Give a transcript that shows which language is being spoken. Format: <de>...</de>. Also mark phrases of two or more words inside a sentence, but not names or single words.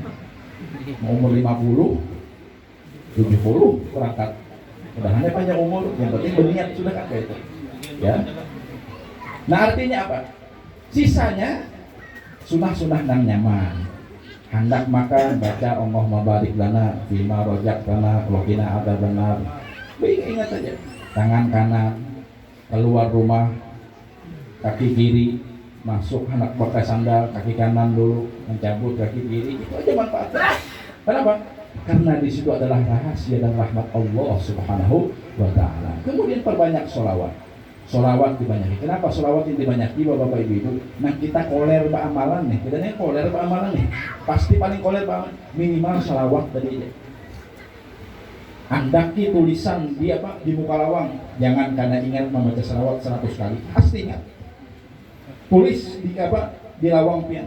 <id>Mau umur 50, 70 berangkat. Mudahannya panjang umur, yang penting berniat sudah kan kayak itu. Ya. Nah artinya apa?</id> <bjn>Sisanya sunah-sunah nang nyaman.</bjn> <id>Hendak makan baca</id> <ar>اللهم بارك لنا فيما رزقتنا وقنا عذاب النار.</ar> <id>Baik, ingat saja. Tangan kanan keluar rumah, kaki kiri masuk, hendak pakai sandal, kaki kanan dulu mencabut kaki kiri. Itu aja manfaatnya. Kenapa? Karena di situ adalah rahasia dan rahmat</id> <ar>الله سبحانه وتعالى.</ar> <id>Kemudian perbanyak sholawat.</id> <bjn>Sholawat dibanyaki. Kenapa sholawat ini dibanyaki Bapak Ibu? Nah kita koler amalan nih. Kita nih koler amalan nih. Pasti paling koler amalan. Minimal sholawat tadi aja. Andaki tulisan di muka lawang.</bjn> <id>Jangan karena ingat membaca sholawat 100 kali.</id> <bjn>Pasti ingat. Tulis di lawang pian.</bjn>